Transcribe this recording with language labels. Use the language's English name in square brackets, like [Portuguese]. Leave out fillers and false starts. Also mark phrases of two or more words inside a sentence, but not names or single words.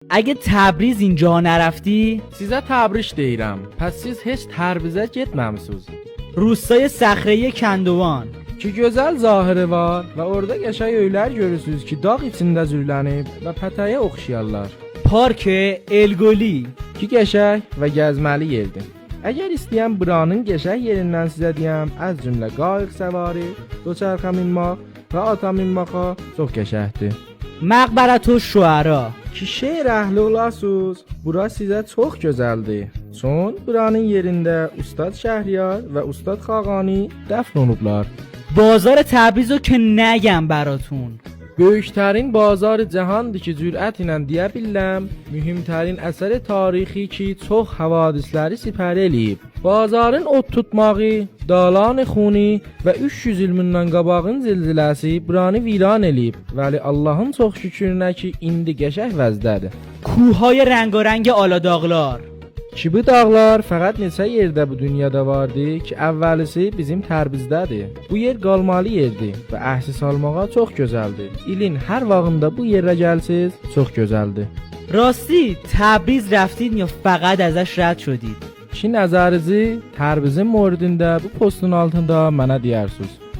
[Persian] اگه تبریز اینجا نرفتی، [Azerbaijani] Sizə təbrik deyirəm. Pəs siz heç Təbrizə getməmisiniz. [Persian] روستای صخره‌ای کندوان [Azerbaijani] Ki gözəl zahiri var və orada qəşəng öylər görürsüz ki, dağ içində cürlənib və pətəyə oxşayarlar. [Persian] پارک الگلی [Azerbaijani] Ki qəşəng və gəzməli yerdir. Əgər istəyən buranın qəşəng yerindən sizə deyəm, az cümlə qayıq səvari, doçarxa minmaq və ata minmağa çox qəşəngdir. [Persian] مقبرة الشعرا [Azerbaijani] Ki şeir əhli olasınız, bura sizə çox gözəldir. Çün buranın yerində Ustad Şəhriyar və Ustad Xaqani dəfn olublar. [Persian] بازار تبریز رو که نگم براتون. [Azerbaijani] Böyüklərin bazarı cahandır ki, cürət ilə deyə biləm, mühümtərin əsəri tarixi ki, çox havadisləri sipər eləyib. Bazarın ot tutmağı, dalan xuni və 300 il bundan qabağın zilziləsi buranı viran eləyib. Vəli Allahın çox şükürünə ki, indi qəşəng vəzdədir. [Persian] کوههای رنگارنگ آلاداغلار [Azerbaijani] Ki bu dağlar fəqət neçə yerdə bu dünyada vardı ki, əvvəlisi bizim Tərbizdədir. Bu yer qalmalı yerdir və əhsis almağa çox gözəldir. İlin hər vaxtında bu yerə gəlsiniz, çox gözəldir. [Persian] راستی تبریز رفتید یا فقط ازش رد شدید؟ [Azerbaijani] Ki nəzərinizi Tərbizin moridində bu postun altında mənə deyərsiniz.